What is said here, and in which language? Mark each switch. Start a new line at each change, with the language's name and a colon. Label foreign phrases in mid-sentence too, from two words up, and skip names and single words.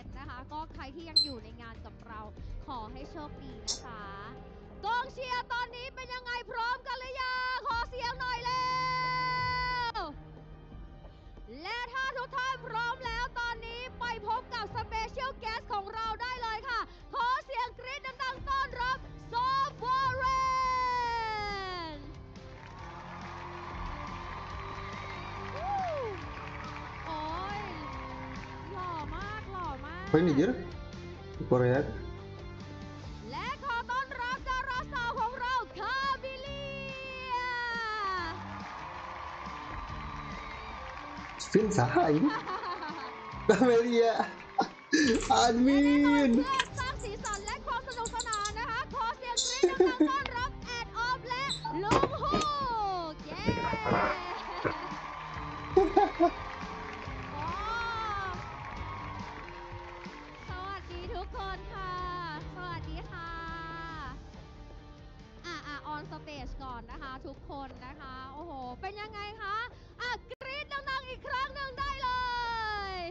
Thai: นะคะก็ใครที่ยังอยู่ในงานกับเราขอให้โชคดีนะคะกองเชียร์ตอนนี้เป็นยังไงพร้อมกันหรือยังขอเสียงหน่อยเร็วและถ้าทุกท่านพร้อมแล้วตอนนี้ไปพบกับสเปเชียลแกสของเราได้เลยค่ะขอเสียงกรี๊ดดังๆต้อนรับซอฟวอร์เรนโอ้ยหล่อมาก
Indonesian: Apa ini Jir? Di Korea?
Thai: และขอต้อนรับดาราสาวของเราคาบิเลีย
Indonesian: Spin saha ini? Camelia Admin
Thai: เพื่อสร้างสีสันและความสนุกสนานนะคะขอเสียงกรี๊ดดังๆต้อนรับแอดออฟและลุงฮูกเย้สวัสดีทุกคนค่ะสวัสดีค่ะออนสเตจก่อนนะคะทุกคนนะคะโอ้โหเป็นยังไงคะกรี๊ดดังๆอีกครั้งหนึ่งได้เลย